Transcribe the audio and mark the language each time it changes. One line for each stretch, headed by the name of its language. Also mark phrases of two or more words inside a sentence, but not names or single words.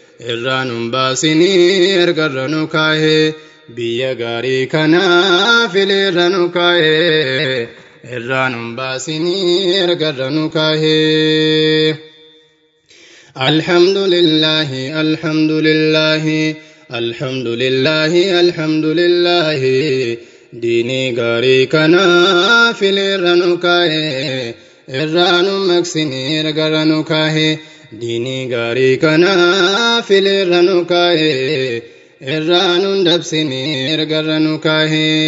Oromo: irraa nun baasinii ergarra nu kaa'e. Biyya gaarii kana fileerra nu kaa'e, irraa nun baasinii ergarra nu kaa'e.
Arabic: الحمد لله، الحمد لله، الحمد لله، الحمد لله.
Oromo: Diinii gaarii kana fileerra nu kaa'e, irraa nu maqsine ergarra nu kaa'e. Diinii gaarii kana fileerra nu kaa'e, irraa nu dabsine ergarra nu kaa'e.